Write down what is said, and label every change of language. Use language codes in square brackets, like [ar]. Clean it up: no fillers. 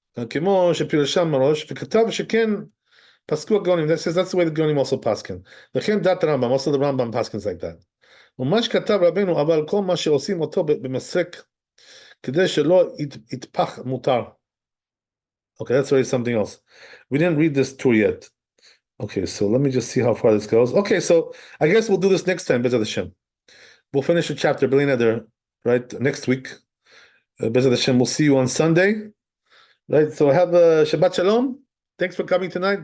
[he] כמו שפירשם מראש, וכתב שכן פסקו הגאונים. [en] That says that's the way the Gaonim also paskin. [he] וכן דת הרמב"ם, [en] also the Rambam paskins like that. [he] ומה שכתב רבנו, אבל כל מה שעושים אותו במסק, כדי שלא יתפח מותר. [en] Okay, that's already something else. We didn't read this tour yet. Okay, so let me just see how far this goes. Okay, so I guess we'll do this next time, Bezat Hashem. We'll finish the chapter, B'lei Neder, right, next week. Bezat Hashem, we'll see you on Sunday. Right, so have a Shabbat Shalom. Thanks for coming tonight.